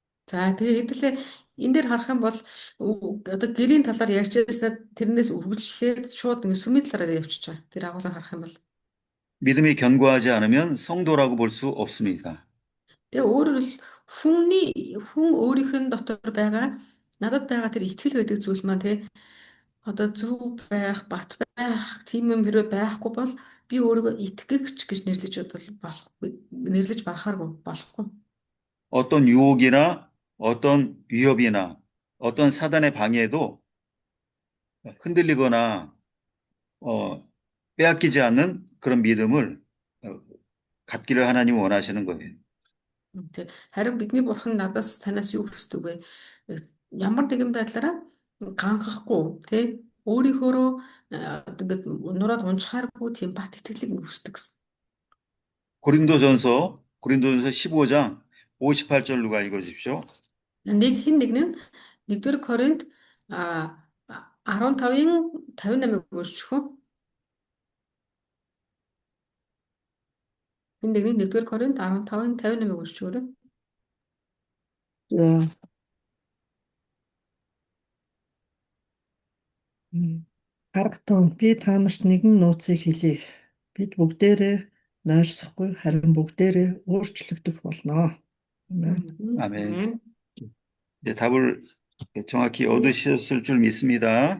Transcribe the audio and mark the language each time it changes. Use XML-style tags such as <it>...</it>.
<mn>За тэгээ хэдүүлээ энэ дээр харах юм бол одоо гэрийн талаар ярьж байснаа тэрнээс үргэлжлээд шууд ингэ сүмийн талаараа явчихж байгаа. Тэр агуулгыг харах юм бол</mn> <ko>믿음이 견고하지 않으면 성도라고 볼 수 없습니다.</ko> <mn>тэгээ өөрөөр хэл хүн өөрийнх нь дотор байгаа надад байгаа тэр итгэл гэдэг зүйл маань тий одоо зөв байх, бат байх, тийм юм хэрэг байхгүй бол би өөрийгөө итгэгч гэж нэрлэж нэрлэж барахааргүй болохгүй.</mn> <ko>어떤 유혹이나 어떤 위협이나 어떤 사단의 방해에도 흔들리거나 빼앗기지 않는 그런 믿음을 갖기를 하나님 원하시는 거예요.</ko> <mn>Тэг. Харин бидний бурхан надаас танаас юу хүсдэг вэ? Ямар нэгэн байдлаараа ганхахгүй тий өөрийнхөө ингээд нураад унчхааргүй тийм бат итгэлийг хүсдэг гэсэн.</mn> <ko>고린도전서 15장 58절 누가 읽어주십시오.</ko> <mn>Нэг нь 1-р Коринт 15-ын 58-ыг өгөөч хөө. Энэ 1-р Коринт 15-ын 58-ыг өгөөч өөрөө. Харагтун би та нарт нэгэн нууцыг хэлье. Бид бүгдээрээ нойрсохгүй харин бүгдээрээ өөрчлөгдөх болно.</mn> <ko>아멘. 이제 답을 정확히 얻으셨을 줄 믿습니다.</ko>